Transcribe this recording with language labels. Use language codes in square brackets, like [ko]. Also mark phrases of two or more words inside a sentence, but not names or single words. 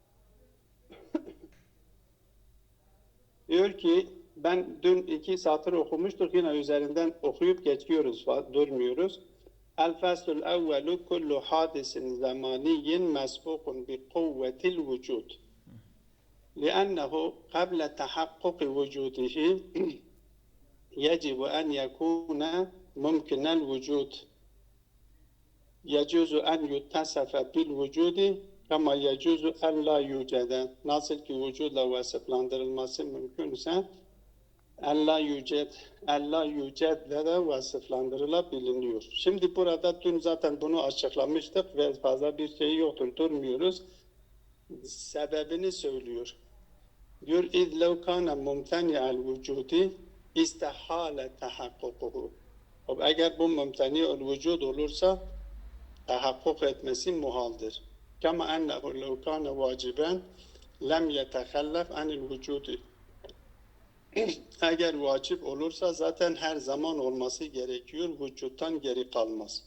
[tr] Diyor ki ben dün 2 satır okumuştuk, yine üzerinden okuyup geçiyoruz, durmuyoruz. [ar] الفصل الأول كل حادث زماني مسبوق بقوة الوجود. لأنه قبل تحقق وجوده يجب أن يكون ممكن الوجود. يجوز أن يتصف بالوجود كما يجوز أن لا يوجد. [tr] Nasıl ki vücudla vasıflandırılması mümkünse Allah yücedle de vasıflandırılabiliyor. Şimdi burada dün zaten bunu açıklamıştık ve fazla bir şey yoktur, durmuyoruz. Sebebini söylüyor. Diyor [ar] اِذْ لَوْ كَانَ مُمْتَنِعَ الْوُجُودِ اِسْتَحَالَ تَحَقُّقُهُ. [tr] Eğer bu mümteni vücud olursa tahakkuk etmesi muhaldir. [ar] كما أنه لو كان واجبا لم يتخلف عن الوجود. [tr] Eğer vacip olursa zaten her zaman olması gerekiyor, vücuttan geri kalmaz.